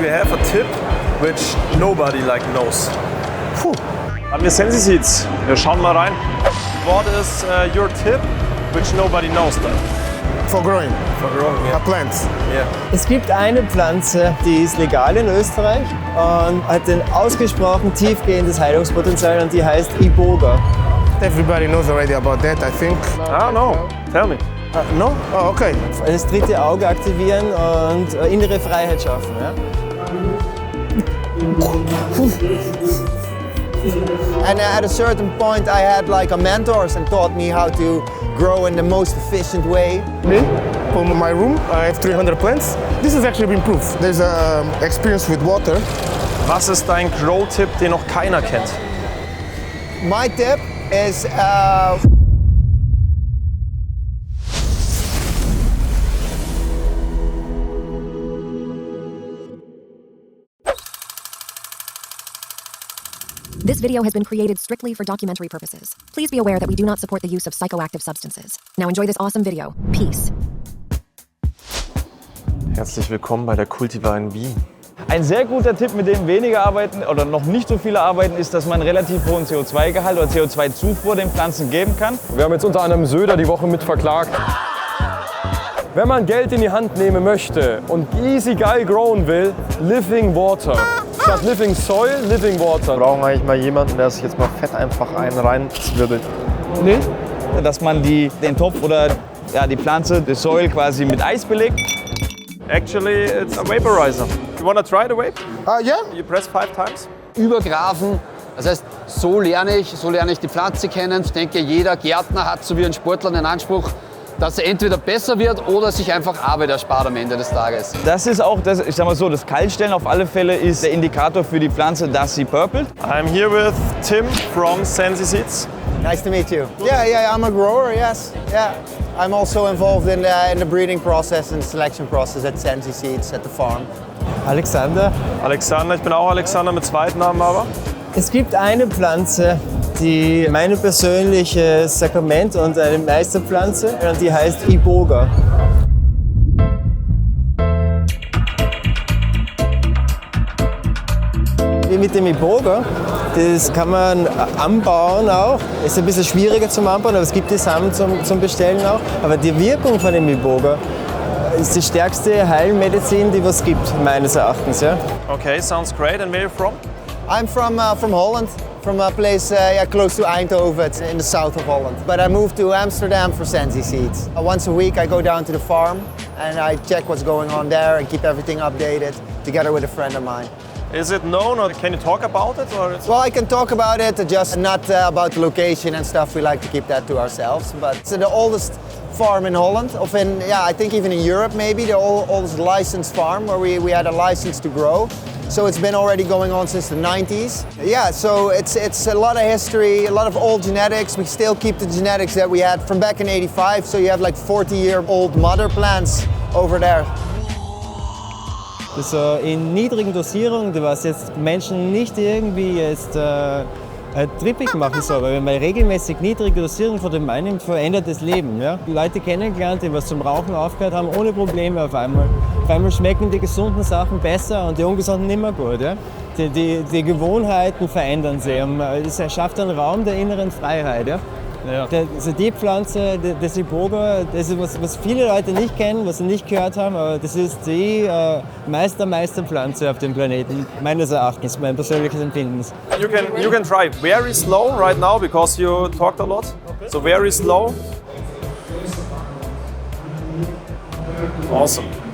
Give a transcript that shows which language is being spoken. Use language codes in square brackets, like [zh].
[en] We have a tip which nobody knows. [de] Puh. Haben wir Sensi Seeds. Wir schauen mal rein. [en] What is your tip which nobody knows then? For growing Yeah. plants. Yeah. [de] Es gibt eine Pflanze, die ist legal in Österreich und hat ein ausgesprochen tiefgehendes Heilungspotenzial und die heißt Iboga. [en] Everybody knows already about that, I think. Ah, no. Tell me. No? Oh, okay. [de] Das dritte Auge aktivieren und innere Freiheit schaffen. Ja? [en] And at a certain point I had like a mentors and taught me how to grow in the most efficient way. For my room, I have 300 plants. This has actually been proof. There's experience with water. [de] Was ist dein Grow-Tipp, den noch keiner kennt? [en] My tip is This video has been created strictly for documentary purposes. Please be aware that we do not support the use of psychoactive substances. Now enjoy this awesome video. Peace. [de] Herzlich willkommen bei der Cultivar in Wien. Ein sehr guter Tipp, mit dem weniger arbeiten oder noch nicht so viele arbeiten, ist, dass man einen relativ hohen CO2-Gehalt oder CO2-Zufuhr den Pflanzen geben kann. Wir haben jetzt unter anderem Söder die Woche mit verklagt. Wenn man Geld in die Hand nehmen möchte und easy geil growen will, Living Water. Statt Living Soil, Living Water. Wir brauchen eigentlich mal jemanden, der sich jetzt mal Fett einfach reinzwirbelt. Nee. Dass man den Topf oder die Pflanze, das Soil quasi mit Eis belegt. [en] Actually, it's a vaporizer. You wanna try the vape? Yeah. You press 5 times. [de] Übergrafen. Das heißt, so lerne ich die Pflanze kennen. Ich denke, jeder Gärtner hat so wie ein Sportler den Anspruch, dass er entweder besser wird oder sich einfach Arbeit erspart am Ende des Tages. Das ist auch, ich sag mal so, das Kaltstellen auf alle Fälle ist der Indikator für die Pflanze, dass sie purpelt. [en] I'm here with Tim from Sensi Seeds. Nice to meet you. Yeah, I'm a grower, yes. Yeah. I'm also involved in the breeding process and selection process at Sensi Seeds at the farm. Alexander. [de] Alexander, ich bin auch Alexander mit Zweitnamen aber. Es gibt eine Pflanze, die mein persönliches Sakrament und eine Meisterpflanze, und die heißt Iboga. Wie mit dem Iboga, das kann man anbauen auch. Ist ein bisschen schwieriger zum Anbauen, aber es gibt die Samen zum Bestellen auch. Aber die Wirkung von dem Iboga ist die stärkste Heilmedizin, die es gibt, meines Erachtens. Ja. [en] Okay, sounds great. And where are you from? I'm from Holland, from a place close to Eindhoven, it's in the south of Holland. But I moved to Amsterdam for Sensi Seeds. Once a week I go down to the farm and I check what's going on there and keep everything updated together with a friend of mine. Is it known or can you talk about it? Or Well, I can talk about it, just not about the location and stuff. We like to keep that to ourselves. But it's the oldest farm in Holland, I think even in Europe maybe, the oldest licensed farm where we had a license to grow. So it's been already going on since the 90s. Yeah, so it's a lot of history, a lot of old genetics. We still keep the genetics that we had from back in '85. So you have like 40-year-old mother plants over there. [de] So in niedrigen Dosierungen, was jetzt Menschen nicht irgendwie jetzt trippig machen soll, weil wenn man regelmäßig niedrige Dosierungen von dem einnimmt, verändert das Leben. Ja? Die Leute kennengelernt, die was zum Rauchen aufgehört haben, ohne Probleme auf einmal. Auf einmal schmecken die gesunden Sachen besser und die ungesunden nicht mehr gut. Ja? Die Gewohnheiten verändern sich. Es erschafft einen Raum der inneren Freiheit. Ja? Ja. Also die Pflanze, das Iboga, das ist was viele Leute nicht kennen, was sie nicht gehört haben, aber das ist die Meisterpflanze auf dem Planeten, meines Erachtens, mein persönliches Empfinden. [en] You can try very slow right now because you talked a lot. Okay. So very slow. Awesome.